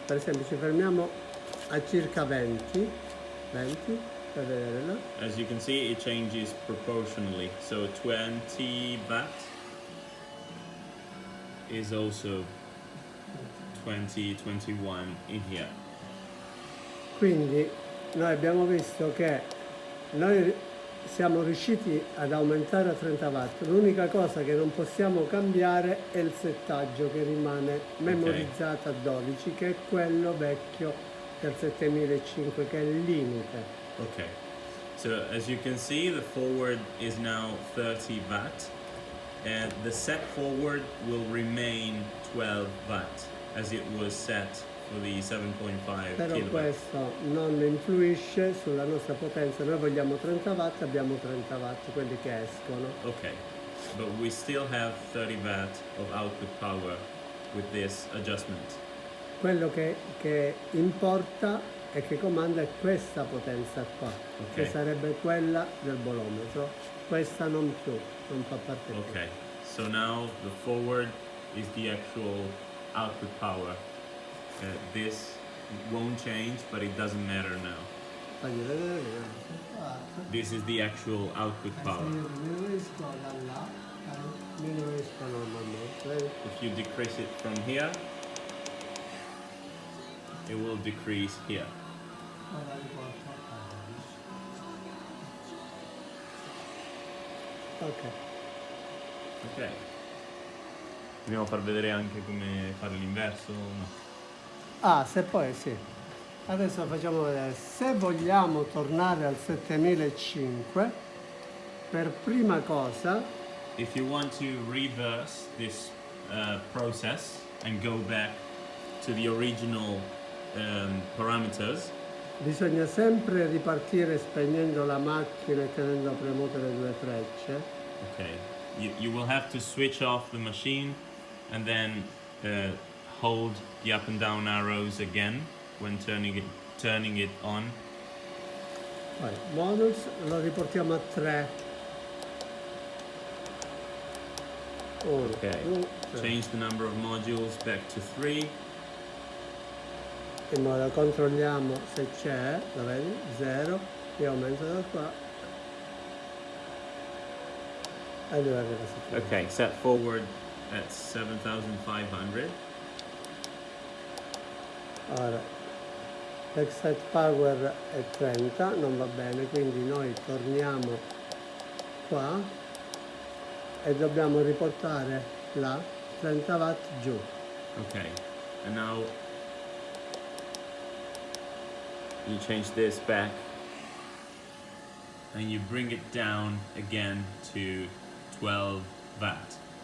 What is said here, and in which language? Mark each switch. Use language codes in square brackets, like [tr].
[it] Per esempio ci fermiamo a circa 20, per vedere là. [en] As you can see, it changes proportionally. So 20 watt is also 20, 21 in here. [it] Quindi noi abbiamo visto che noi siamo riusciti ad aumentare a 30 watt. L'unica cosa che non possiamo cambiare è il settaggio che rimane memorizzato a 12, che è quello vecchio del 7005, che è il limite. Okay. [en] So as you can see, the forward is now 30 watt and the set forward will remain 12 watt as it was set for the 7.5 [it] Però [en] kilowatt. [it] questo non influisce sulla nostra potenza. Noi vogliamo 30 watt, abbiamo 30 watt, quelli che escono. [en] Okay, but we still have 30 watt of output power with this adjustment. [it] Quello che importa e che comanda è questa potenza qua, che sarebbe quella del bolometro. Questa non più, non fa parte più. [en] Okay, so now the forward is the actual output power. This won't change, but it doesn't matter now. [it] Fagli vedere. [en] This is the actual output power. [it] Io diminuisco da là, diminuisco normalmente. Vedi? [en] If you decrease it from here, it will decrease here. [it] Ora riporto a 12. Ok. Ok. Dobbiamo far vedere anche come fare l'inverso? No. Ah, se poi sì. Adesso facciamo vedere. Se vogliamo tornare al 7005, per prima cosa, [en] If you want to reverse this process and go back to the original parameters, [it] bisogna sempre ripartire spegnendo la macchina e tenendo premute le due frecce. [en] okay, you will have to switch off the machine and then hold the up and down arrows again when turning it on. [it] Poi modus lo riportiamo a 3. [en] Okay, change the number of modules back to 3. [it] In modo controlliamo se c'è, lo vedi? 0, io aumento da qua e dove arriva a 7. [en] Okay, set forward at 7500. [it] Ora l'excite power è 30, non va bene, quindi noi torniamo qua e dobbiamo riportare la 30 watt giù. [en] Okay, and now you change this back and you bring it down again to 12 watt.